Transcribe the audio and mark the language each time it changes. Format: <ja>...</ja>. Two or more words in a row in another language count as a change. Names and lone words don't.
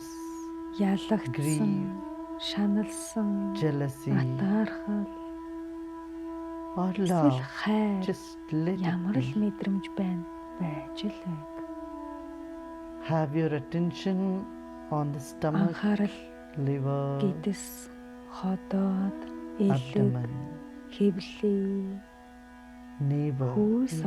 <mn>Ялагдсан,</mn> <en>Grieve.</en> <mn>шаналсан,</mn> <en>jealousy,</en> <mn>атаархал,</mn> <en>or</en> <mn>эсвэл</mn> <en>love,</en> <mn>хайр</mn> <en>just let</en> <mn>ямар</mn> <en>it</en> <mn>л</mn> <en>be.</en> <mn>мэдрэмж байна байж л байг.</mn> <en>Have your attention on the stomach,</en> <mn>Анхаарал</mn> <en>liver,</en> <mn>гидэс, ходоод, элэг,</mn> <en>abdomen,</en> <mn>хэвлээ,</mn> <en>navel,</en> <mn>хүйс</mn> <en>area.</en>